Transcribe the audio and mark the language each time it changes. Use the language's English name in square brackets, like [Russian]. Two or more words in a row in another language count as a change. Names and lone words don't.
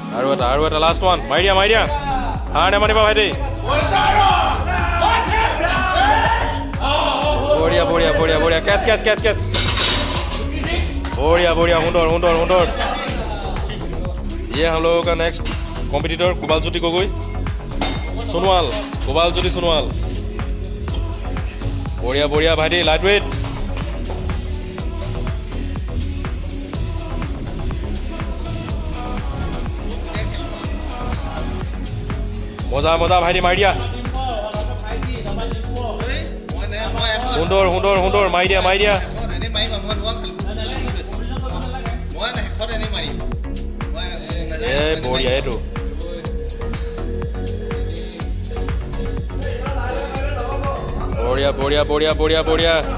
[Assamese] আৰু এটা লাষ্ট ওৱান মাৰি দিয়া হাৰ নেমানিবা ভাইটি বঢ়িয়া বঢ়িয়া বঢ়িয়া বঢ়িয়া কেচ কেচ কেচ কেচ [Hindi] बढ़िया बढ़िया सुंदर सुंदर सुंदर ये हम लोगों का [English] next competitor [Hindi] कुबाल ज्योति गोगोई सोनवाल कुबाल ज्योति सोनवाल बढ़िया बढ़िया भाई [English] light weight [Hindi] मजा मजा भाई मार दिया सुंदर सुंदर सुंदर मार दिया बढ़िया ये तो बढ़िया बढ़िया बढ़िया बढ़िया बढ़िया